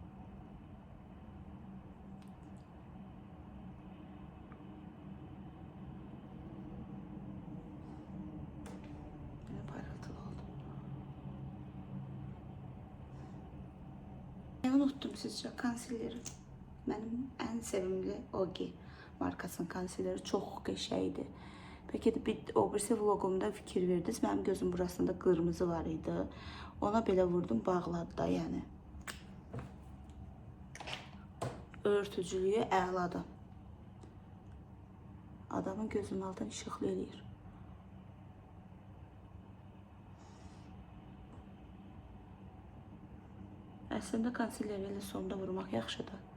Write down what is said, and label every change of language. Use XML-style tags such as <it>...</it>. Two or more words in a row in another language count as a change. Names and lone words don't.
<tr>Unuttum sizce konsileri. Benim en sevimli Ogi markasının konsileri çok qəşəngdir.</tr> <az>Peki de o birisi vlogumda fikir verdiniz.</az> <tr>Benim gözüm burasında kırmızı var idi.</tr> <az>Ona belə vurdum, bağladı da yani. Örtücülüyü əladır. Adamın gözünün altını işıqlı eləyir. Əslində konsileri elə sonda vurmaq yaxşıdır.</az>